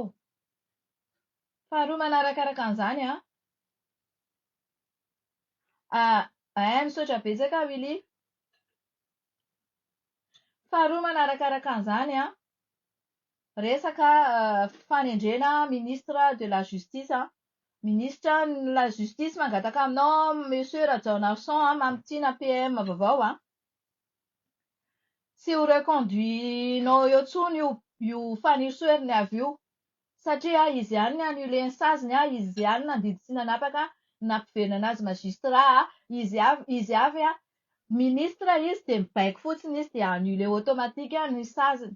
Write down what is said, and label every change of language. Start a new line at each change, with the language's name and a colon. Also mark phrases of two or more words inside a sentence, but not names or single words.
Malagasy: Faharoa manarakaraka an'izany misaotra betsaka Willy. Faharoa manarakaraka an'izany resaka fanendrena
French: ministre de la justice. Ministre de la justice
Malagasy: mangataka aminao monsieur John Arson mamitina PM vaovao tsy ho reconduinao eo tsony io fanirisoeriny avy io satria izy ihany ny annulé ny saziny izy ihany nandidy tsy nanapaka nampiverina azy magistrat izy avy ministre izy de mibaiko fotsiny izy de
French: annulé automatique
Malagasy: ny saziny.